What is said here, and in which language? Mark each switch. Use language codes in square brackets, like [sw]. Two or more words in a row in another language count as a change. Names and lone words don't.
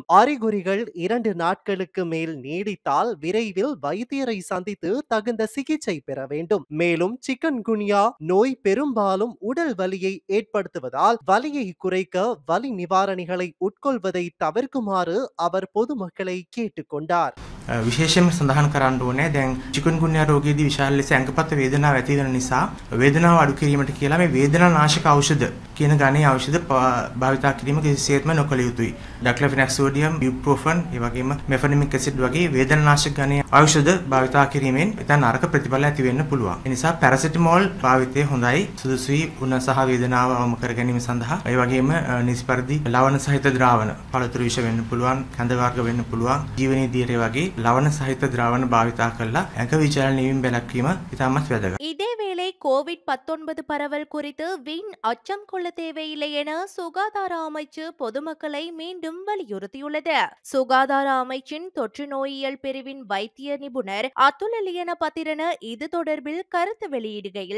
[ta] அறிகுறிகள் 2 நாட்களுக்கு மேல் நீடித்தால் விரைவில் வைத்தியரை சந்தித்து தகுந்த சிகிச்சை பெற வேண்டும். மேலும் சிக்கன்குனியா நோய் பெரும்பாலும் உடல் வலியை ஏற்படுத்துவதால் வலியை குறைக்க வலி நிவாரணிகளை உட்கொள்வதை தவிர்க்குமாறு அவர் பொதுமக்களை கேட்டுக்கொண்டார். [si] විශේෂයෙන්ම සඳහන් කරන්න ඕනේ දැන් චිකුන්ගුන්යා රෝගයේදී විශාල ලෙස ඇඟපත වේදනාව ඇති වෙන නිසා වේදනාව අඩු කිරීමට කියලා මේ වේදනානාශක ඖෂධ කියන ගණයේ ඖෂධ භාවිතා කිරීම කිසිසේත්ම නොකළ යුතුයි. ඩක්ලෆෙනක් සෝඩියම්, ඉබුප්‍රොෆන්, ඒ වගේම මෙෆනිමික් ඇසිඩ් වගේ වේදනානාශක ගණයේ ඖෂධ භාවිතා කිරීමෙන් ඉතින් නරක ප්‍රතිඵල ඇති වෙන්න පුළුවන්. ඒ නිසා පැරසිටමෝල් භාවිතය හොඳයි. සුදුසුයි උණ සහ වේදනාව අවම කර ගැනීම සඳහා. ඒ වගේම නිසි පරිදි ලවණ සහිත ද්‍රාවණ, පළතුරු විෂ වෙන්න පුළුවන්, කඳ වර්ග වෙන්න පුළුවන්, ජීවනීය දියරේ වගේ ලවණ සහිත ද්‍රාවණ භාවිතා කරලා ඇඟ විචලන වීම බැලක්වීම ඉතාමත් වැදගත්. [ta] இதேவேளை கோவிட்-19 பரவல் குறித்து வீண் அச்சம் கொள்ள தேவையில்லை என சுகாதார அமைச்சு பொதுமக்களை மீண்டும் வலியுறுத்தியுள்ளது. சுகாதார அமைச்சின் தொற்று நோயியல் பிரிவின் வைத்திய நிபுணர் அதுல லியன பத்திரன இது தொடர்பில் கருத்து வெளியிடுகையில்,